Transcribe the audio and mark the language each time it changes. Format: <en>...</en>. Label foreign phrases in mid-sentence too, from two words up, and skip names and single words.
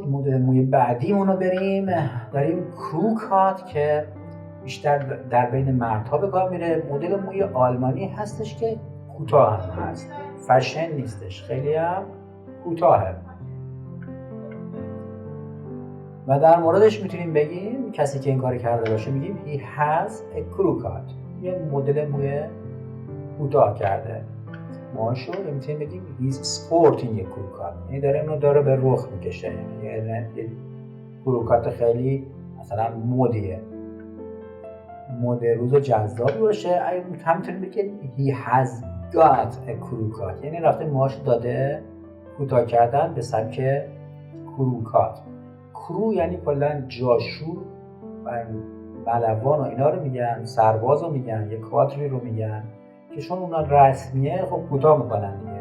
<fa>مدل موی بعدیمون رو بریم. داریم</fa> <en>crew cut</en> <fa>که بیشتر در بین مردها به کار میره. مدل موی آلمانی هستش که کوتاه هم هست، فشن نیستش، خیلی هم کوتاهه و در موردش میتونیم بگیم کسی که این کار کرده باشه میگیم</fa> <en>he has a crew cut،</en> <fa>یه مدل موی کوتاه کرده ماشو. میتونیم بگیم</fa> <en>he's sporting a crew cut،</en> <fa>یعنی داره اونو داره به رخ میکشه، یه</fa> <en>crew cut</en> <fa>خیلی مثلا مدیه، مد روز جذابی باشه. همینطوری بگیم</fa> <en>he has got a crew cut،</en> <fa>یعنی رفته موهاشو داده کوتاه کردن به سبک</fa> <en>crew cut.</en> <fa>کرو یعنی کلا جاشو و ملوان و اینا رو میگن، سرباز رو میگن، یک کادری رو میگن که چون اونا رسمیه خب کوتاه میکنن دیگه.</fa>